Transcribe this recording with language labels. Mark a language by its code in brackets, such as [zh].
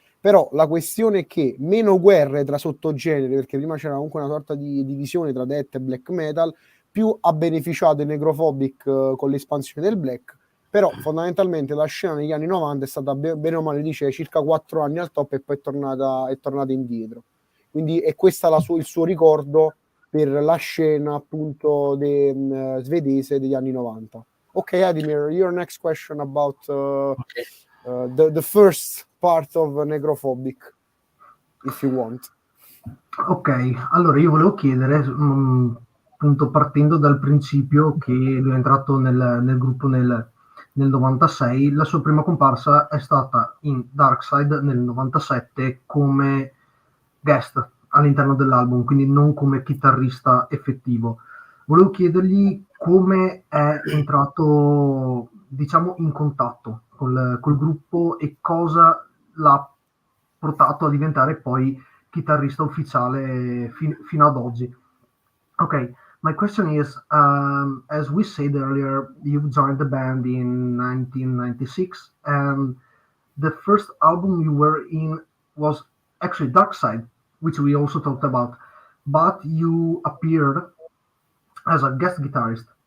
[it] Però la questione è che meno guerre tra sottogeneri, perché prima c'era comunque una sorta di divisione tra death e black metal, più ha beneficiato il Necrophobic con l'espansione del black, però fondamentalmente la scena negli anni 90 è stata bene o male, dice, circa 4 anni al top e poi è tornata indietro. Quindi è questa il suo ricordo per la scena appunto svedese degli anni 90. [en] Ok, Adimir, your next question about the first part of Necrophobic, if you want. [it] Ok, allora io volevo chiedere, appunto partendo dal principio che lui è entrato nel gruppo nel 96, la sua prima comparsa è stata in Darkside nel 97 come guest all'interno dell'album, quindi non come chitarrista effettivo. Volevo chiedergli come è entrato, diciamo, in contatto col gruppo e cosa l'ha portato a diventare poi chitarrista ufficiale fino ad oggi. [en] Okay, my question is, as we said earlier, you joined the band in 1996, and the first album you were in was actually Dark Side, which we also talked about, but you appeared as a guest guitarist.